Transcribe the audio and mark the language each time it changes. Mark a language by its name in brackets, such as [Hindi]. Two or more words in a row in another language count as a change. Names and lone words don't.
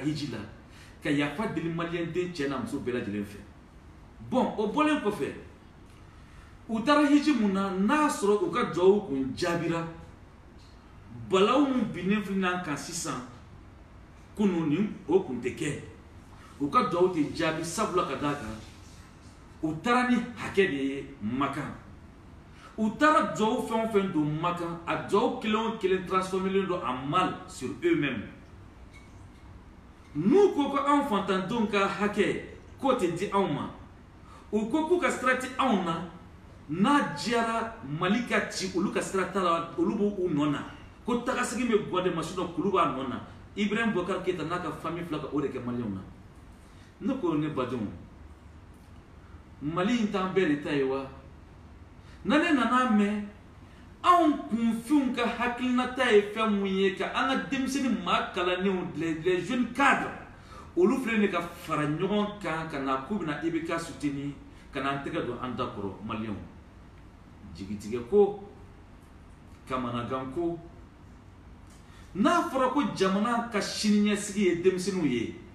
[Bambara] hiji la ka yafa deli maliyɛnden cɛ n'a muso bɛɛ lajɛlen fɛ bon o bɔlen kɔfɛ u taara hiji mun na n'a sɔrɔ u ka duwawu kun jaabira balawu mun binnen filɛ n'an kan sisan kunun nin o kun tɛ kɛ u ka duwawu tɛ jaabi sabula ka d'a kan u taara ni hakɛ de ye Makan u taara duwawu fɛn o fɛn don Makan a duwawu kelen o kelen transformelen don [French] en mal sur eux-mêmes [Bambara] n'u ko ko anw fantandenw ka hakɛ k'o tɛ di anw ma u ko k'u ka sira tɛ anw na n'a diyara Mali ka ci olu ka sira t'a la olu b'u nɔ na ko tagasegin bɛ bɔ de ma sinon k'olu b'a nɔ na Ibrahim Boubacar Keïta n'a ka famille fila ka o de kɛ maliyɛnw na ne ko ne badenw Mali in t'an bɛɛ de ta ye wa na ne nana mɛn anw kunfinw ka hakilinata ye fɛn mun ye ka an ka denmisɛnnin maa kalanenw [French] les jeunes cadres [Bambara] olu filɛ nin ka fara ɲɔgɔn kan ka na k'u bɛna IBK soutenir ka na an tɛgɛ don an da kɔrɔ maliyɛnw jigitigɛ ko kamanagan ko n'a fɔra ko jamana ka siniɲɛsigi ye denmisɛnninw ye